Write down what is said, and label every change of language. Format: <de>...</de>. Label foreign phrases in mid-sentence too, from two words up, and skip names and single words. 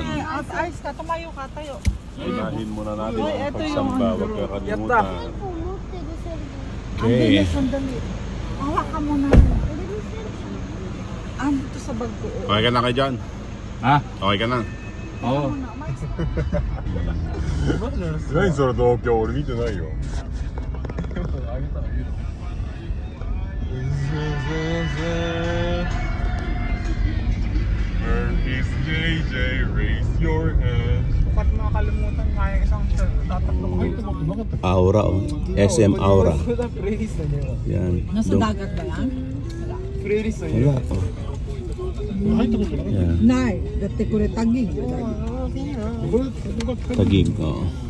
<tl>Ayos ka, tumayo ka, tayo. Unahin muna natin Ay, ang eto yung pagsamba. ano. Huwag kakalimutan. Ang Okay. bilis, sandali. Hawakan mo na. Dito sa bag ko. Okay ka na kay John? Ha? Okay ka na? Oo.</tl> <ja>何その動画俺見てないよ</ja> <en>Where is JJ? Raise your hand.</en> <tl>Ba't makakalimutan nga yung isang shirt? Tatatlo ko. Aura oh. SM Aura. Freeze na niya. Yan. Nasa dagat ba yan? Freeze na niya. Wala oh. Yan. Nay, dati ko rin tagig. Tagig oh.</tl>